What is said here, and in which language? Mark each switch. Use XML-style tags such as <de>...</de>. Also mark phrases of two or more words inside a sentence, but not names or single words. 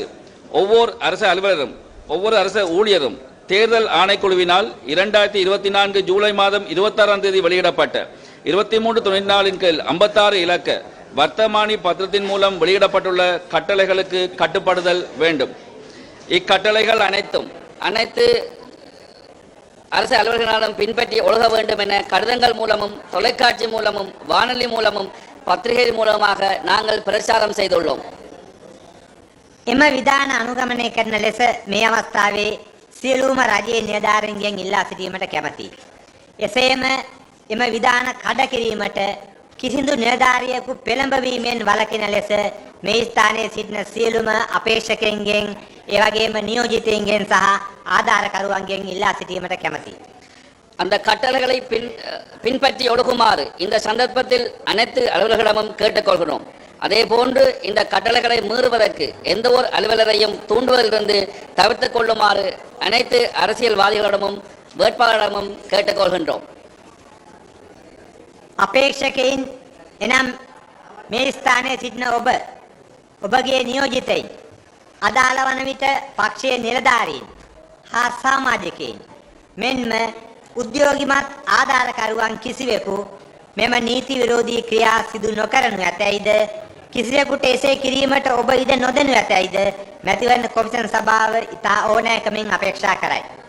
<ta>ஒவ்வொரு அரசு அலுவலரும், ஒவ்வொரு அரசு ஊழியரும் தேர்தல் ஆணைக்குழுவினால் 2024 ஜூலை மாதம் 26ஆம் தேதி வெளியிடப்பட்ட 2394 கீழ் 56 இலக்க வர்த்தமானி பத்திரத்தின் மூலம் வெளியிடப்பட்டுள்ள கட்டளைகளுக்கு கட்டுப்படுதல் வேண்டும். இக்கட்டளைகள் அனைத்து அரசு அலுவலர்களாலும் பின்பற்றி ஒழுக வேண்டும் என கடிதங்கள் மூலமும், தொலைக்காட்சி மூலமும், வானொலி மூலமும், பத்திரிகை மூலமாக நாங்கள் பிரச்சாரம் செய்துள்ளோம்.</ta> <si>එම විධාන අනුගමනය කරන ලෙස මේ අවස්ථාවේ සියලුම රජයේ නිලධාරීන්ගෙන් ඉල්ලා සිටීමට කැමැතියි. එසේම එම විධාන කඩ කිරීමට කිසිදු නිලධාරියෙකු පෙළඹවීමෙන් වළකින ලෙස මේ ස්ථානයේ සිටින සියලුම අපේක්ෂකයන්ගෙන් ඒ වගේම නියෝජිතයින්ගෙන් සහ ආධාරකරුවන්ගෙන් ඉල්ලා සිටීමට කැමැතියි.</si> <ta>அந்த கட்டளைகளை பின்பற்றி ஒழுகுமாறு இந்த சந்தர்ப்பத்தில் அனைத்து அலுவலர்களிடமும் கேட்டுக்கொள்கிறோம். அதே போன்று இந்த கட்டளைகளை மீறுவதற்கு எந்த ஒரு அலுவலரையும் தூண்டுவதிலிருந்து தவிர்த்துக் கொள்ளுமாறு அனைத்து அரசியல்வாதிகளிடமும் வேட்பாளரிடமும் கேட்டுக்கொள்கின்றோம்.</ta> <si>අපේක්ෂකයින් එනම් මේ ස්ථානයේ සිටින ඔබගේ නියෝජිතයින් අදාළ වන විට පක්ෂයේ නිලධාරීන් හා සමාජිකයින් මෙන්ම උද්‍යෝගිමත් ආධාරකරුවන් කිසිවෙකු මෙම නීති විරෝධී ක්‍රියා සිදු නොකරනු ඇතැයිද කිසිවෙකුට එසේ කිරීමට ඔබ ඉඩ නොදෙනු ඇතැයිද මැතිවරණ කොමිෂන් සභාව ඉතා ඕනෑකමින් අපේක්ෂා කරයි.</si>